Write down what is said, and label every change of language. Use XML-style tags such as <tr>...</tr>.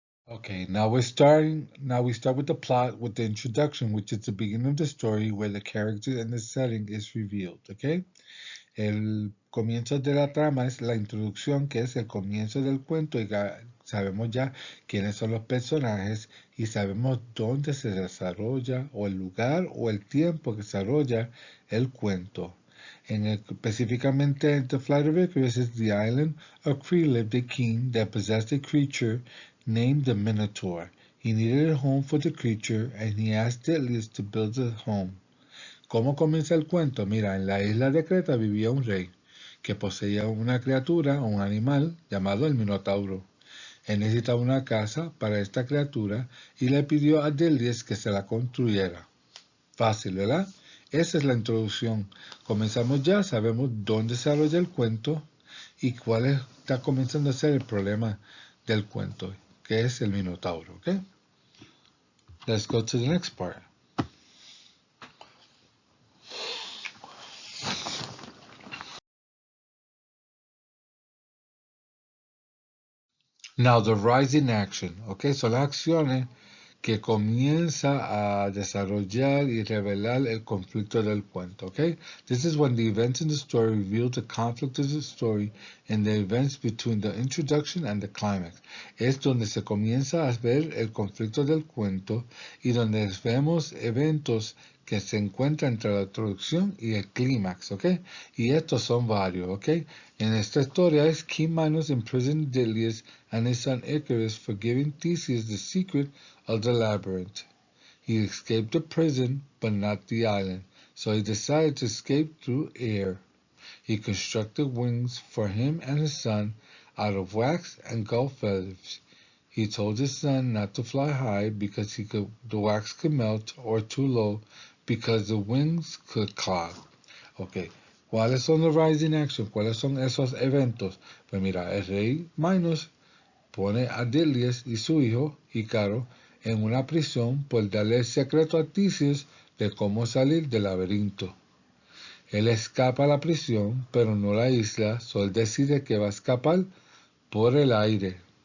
<en>Okay, now we start with the plot with the introduction, which is the beginning of the story where the character and the setting is revealed, okay?</en> <es>El comienzo de la trama es la introducción, que es el comienzo del cuento, y sabemos ya quiénes son los personajes y sabemos dónde se desarrolla, o el lugar o el tiempo que se desarrolla el cuento. Específicamente,</es> <en>The Flight of Icarus is the island of Crete lived a king that possessed a creature named the Minotaur. He needed a home for the creature, and he asked Delius to build a home.</en> <es>¿Cómo comienza el cuento? Mira, en la isla de Creta vivía un rey que poseía una criatura o un animal llamado el Minotauro. Él necesitaba una casa para esta criatura y le pidió a Delius que se la construyera. Fácil, ¿verdad? Esa es la introducción. Comenzamos ya, sabemos dónde se desarrolla el cuento y cuál está comenzando a ser el problema del cuento, que es el Minotauro, ¿ok?</es> <en>Let's go to the next part. Now, the rising action,</en> <es>¿ok? Son las acciones que comienza a desarrollar y revelar el conflicto del cuento, okay?</es> <en>This is when the events in the story reveal the conflict of the story and the events between the introduction and the climax.</en> <es>Es donde se comienza a ver el conflicto del cuento y donde vemos eventos que se encuentran entre la introducción y el clímax, ¿ok? Y estos son varios, ¿ok? En esta historia es</es> <en>King Minos imprisoned Delius and his son Icarus for giving Theseus the secret of the labyrinth. He escaped the prison, but not the island, so he decided to escape through air. He constructed wings for him and his son out of wax and gull feathers. He told his son not to fly high because the wax could melt, or too low because the wings could clog.</en> <es>Ok, ¿cuáles son los rising action? ¿Cuáles son esos eventos? Pues mira, el rey Minos pone a Delius y su hijo, Ícaro, en una prisión por darle el secreto a Theseus de cómo salir del laberinto. Él escapa a la prisión, pero no la isla, solo decide que va a escapar por el aire.</es>